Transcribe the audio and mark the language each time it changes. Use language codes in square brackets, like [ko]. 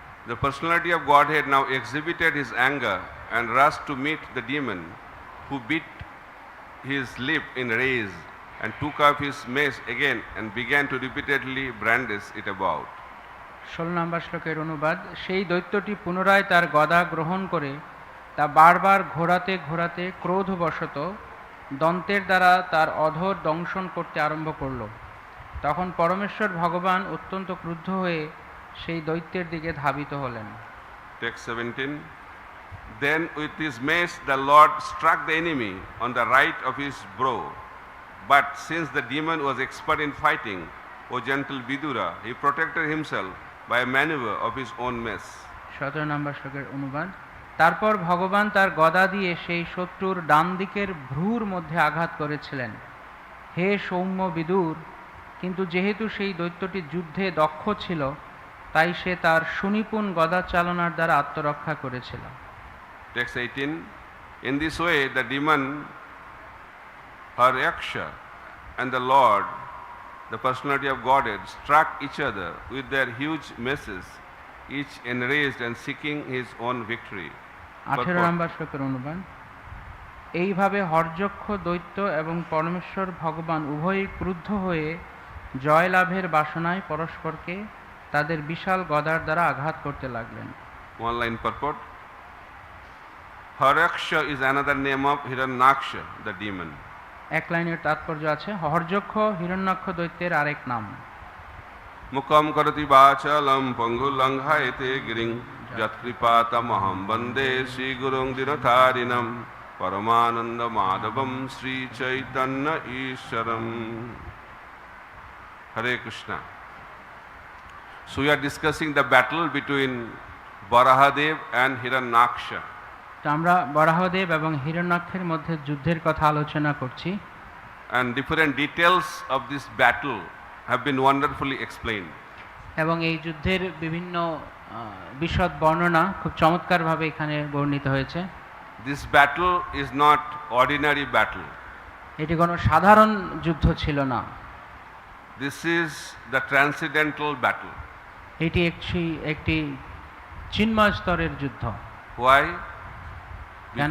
[en] The personality of Godhead now exhibited his anger and rushed to meet the demon, who bit his lip in rage and took up his mace again and began to repeatedly brandish it about. [bn] 16 নম্বর শ্লোকের অনুবাদ। সেই দৈত্যটি পুনরায় তার গদা গ্রহণ করে তা বারবার ঘোরাতে ঘোরাতে ক্রোধবশত দন্তের দ্বারা তার অধর দংশন করতে আরম্ভ করল। তখন পরমেশ্বর ভগবান অত্যন্ত ক্রুদ্ধ হয়ে সেই দৈত্যের দিকে ধাবিত হলেন। [en] Text 17. Then with his mace the Lord struck the enemy on the right of his brow. But since the demon was expert in fighting, O gentle Vidura, he protected himself by a maneuver of his own mace. [bn] 17 নম্বর শ্লোকের অনুবাদ। তারপর ভগবান তার গদা দিয়ে সেই শত্রুর ডান দিকের ভ্রুর মধ্যে আঘাত করেছিলেন। হে সৌম্য বিদুর, কিন্তু যেহেতু সেই দৈত্যটি যুদ্ধে দক্ষ ছিল, তাই সে তার সুনিপুণ গদা চালনার দ্বারা আত্মরক্ষা করেছিল। [en] Text 18. In this way, the demon, Harayaksha, and the Lord, the personality of Godhead, struck each other with their huge maces, each enraged and seeking his own victory. [bn] 18 নম্বর শ্লোকের অনুবাদ। এইভাবে হরযক্ষ দৈত্য এবং পরমেশ্বর ভগবান উভয়ই ক্রুদ্ধ হয়ে জয়লাভের বাসনায় পরস্পরকে তাদের বিশাল গদার দ্বারা আঘাত করতে লাগলেন। [en] One line purport. Harayaksha is another name of Hiranyaksha, the demon. [bn] এক লাইনের তাৎপর্য আছে, হরযক্ষ হিরণ্যাক্ষ দৈত্যের আরেক নাম। [sa] Mukam karati vachalam pangulanghaite giring jatkripatamaham bande Sri Gurung Dinatharinam Paramananda Madhavam Sri Chaitanya Isharam. Hare Krishna. [en] So we are discussing the battle between Varahadev and Hiranyaksha. [bn] তো আমরা বরাহদেব এবং হিরণ্যাক্ষের মধ্যে যুদ্ধের কথা আলোচনা করছি, [en] And different details of this battle have been wonderfully explained. [bn] এবং এই যুদ্ধের বিভিন্ন বিশদ বর্ণনা খুব চমৎকারভাবে এখানে বর্ণিত হয়েছে। [en] This battle is not ordinary battle. [bn] এটি কোনো সাধারণ যুদ্ধ ছিল না, [en] This is the transcendental battle. [bn] এটি একটি চিন্ময় স্তরের যুদ্ধ। [en] Why? [bn] কেন?